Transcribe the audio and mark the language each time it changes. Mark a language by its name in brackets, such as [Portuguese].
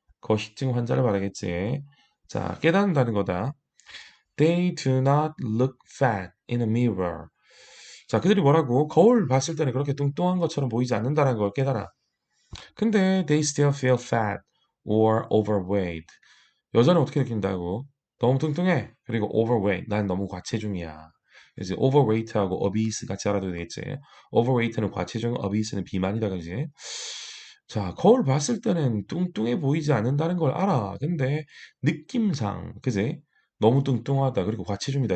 [Korean] 거식증 환자를 말하겠지. 자, 깨닫는다는 거다. [English] They do not look fat in a mirror. [Korean] 자, 그들이 뭐라고? 거울 봤을 때는 그렇게 뚱뚱한 것처럼 보이지 않는다는 걸 깨달아. 근데 [English] they still feel fat or overweight. [Korean] 여자는 어떻게 느낀다고? 너무 뚱뚱해. 그리고 overweight. 난 너무 과체중이야. 이제 overweight하고 obese 같이 알아둬야 되겠지. overweight는 과체중, obese는 비만이다 그지? 자, 거울 봤을 때는 뚱뚱해 보이지 않는다는 걸 알아. 근데 느낌상, 그지? 너무 뚱뚱하다. 그리고 과체중이다.